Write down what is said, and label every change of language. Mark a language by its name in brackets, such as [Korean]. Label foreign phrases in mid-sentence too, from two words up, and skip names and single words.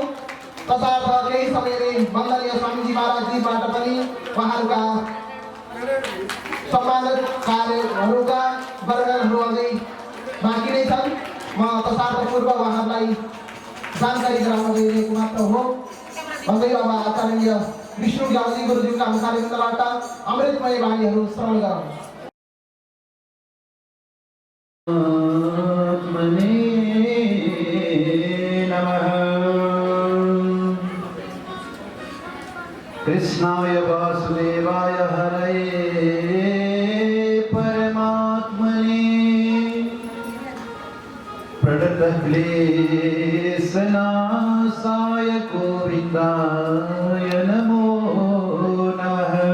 [Nepali] तसर्थ केही समयले वन्दनीय स्वामीजी महाराजजीबाट पनि उहाँहरूका सम्मानित कार्यहरूका वर्णनहरू अझै बाँकी नै छन्। म तसर्थ पूर्व उहाँहरूलाई जानकारी गराउन गइरहेको मात्र हो भन्दै अब आचार्य विष्णु ग्यावली गुरुज्यूका मुखारविन्दबाट अमृतमय वाणीहरू श्रवण गरौँ। [Sanskrit] कृष्णाय वासुदेवाय हरये परमात्मने प्रणतक्लेशनाशाय गोविन्दाय नमो नमः।